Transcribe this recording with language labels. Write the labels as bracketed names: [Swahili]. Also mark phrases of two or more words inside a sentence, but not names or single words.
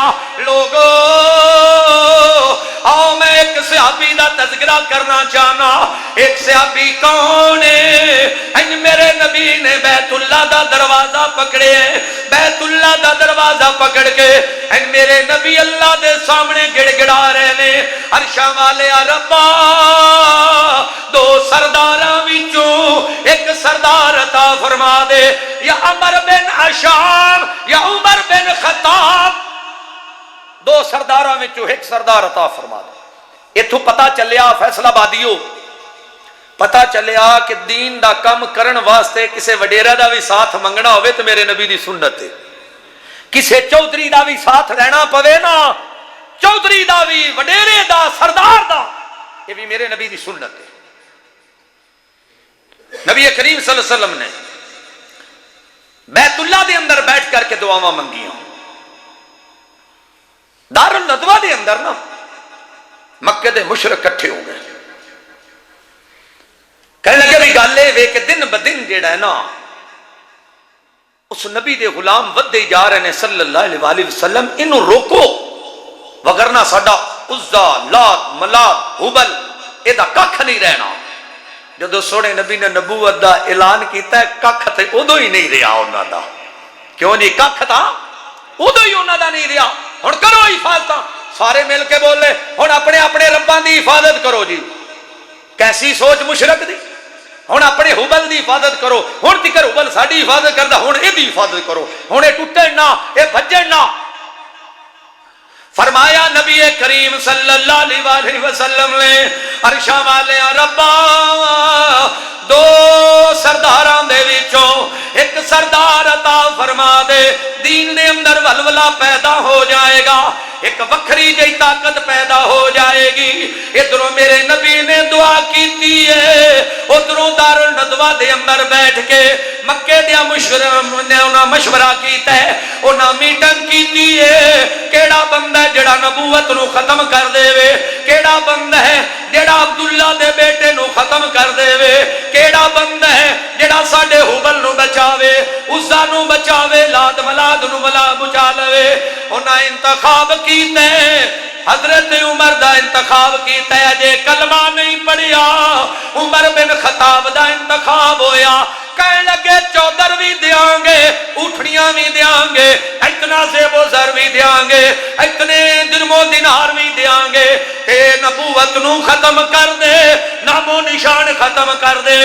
[Punjabi] لوگو آؤ میں ایک صحابی دا تذکرہ کرنا چاہنا۔ [Urdu] ایک صحابی کون ہے؟ [Punjabi] میرے نبی نے بیت اللہ دا دروازہ پکڑے، بیت اللہ دا دروازہ پکڑ کے میرے نبی اللہ دے سامنے گڑ گڑا رہے نے، عرشاں والے ربا دو سرداراں وچوں ایک سردار عطا فرما دے، یا عمر بن عشام یا عمر بن خطاب، دو سرداراں وچوں ایک سردار عطا فرما دے۔ ایتھوں پتہ چلیا فیصل آبادیو، پتہ چلیا کہ دین دا کم کرن واسطے کسے وڈیرا دا بھی ساتھ منگنا ہوئے تو میرے نبی دی سنت ہے، کسے چودھری دا بھی ساتھ لینا پوے نا، چودھری دا بھی وڈیرے دا سردار دا، یہ بھی میرے نبی دی سنت ہے۔ نبی کریم [Arabic] صلی اللہ علیہ وسلم [Punjabi] نے بیت اللہ دے اندر بیٹھ کر کے دعاواں منگیاں، دار الندوہ دے اندر نا مکے دے مشرک کٹھے ہو گئے، کہنے لگے بھی گالے وے کہ دن بدن جیڑا ہے نا اس نبی دے غلام ودے جا رہے ہیں [Arabic] صلی اللہ علیہ وآلہ وسلم، [Punjabi] انہوں روکو وگرنا ساڈا عزا لات ملات حبل ایدہ ککھ نہیں رہنا۔ جدو سونے نبی نے نبوت دا اعلان کیتا ہے ککھ تے ادو ہی نہیں رہا انہاں دا، کیوں نہیں ککھ تھا ادو ہی انہاں دا نہیں رہا۔ ہن کرو حفاظت، سارے مل کے بولے ہن اپنے اپنے رباں دی حفاظت کرو جی۔ کیسی سوچ مشرک دی، ہن اپنے حبل دی حفاظت کرو، ہن تکر حبل ساڈی حفاظت کردا، ہن اے دی حفاظت کرو، ہن اے ٹوٹے نہ اے بھجن نہ۔ فرمایا نبی کریم [Arabic] صلی اللہ علیہ وآلہ وسلم [Punjabi] نے عرشاں والے ربا دو سرداراں دے وچوں ایک سردار عطا فرما دے، دین دے اندر ولولہ پیدا ہو جائے گا، ایک وکھری جئی طاقت پیدا ہو جائے گی۔ ادھروں میرے نبی نے دعا کیتی ہے، ادھروں دار الندوہ دے اندر بیٹھ کے مکے دیا مشورہ کیتا ہے، انہاں میٹنگ کیتی ہے، کیڑا بندہ ہے جڑا نبوت نو ختم کر دے وے، کیڑا بندہ ہے جڑا عبداللہ دے بیٹے نو ختم کر دے وے، کیڑا بندہ ہے جڑا ساڈے حبل نو بچاوے، عزا نو بچاوے، لات ملاد نو بچا لوے۔ انہاں انتخاب کیتے حضرت عمر دا انتخاب کیتا ہے، جے کلمہ نہیں پڑھیا عمر بن خطاب دا انتخاب ہویا۔ کہنے لگے چودر بھی دیاں گے، اٹھڑیاں بھی دیاں گے، اتنا زیب و زر بھی دیاں گے، اتنے درم و دینار بھی دیاں گے، تے نبوت نو ختم کر دے، نام و نشان ختم کر دے۔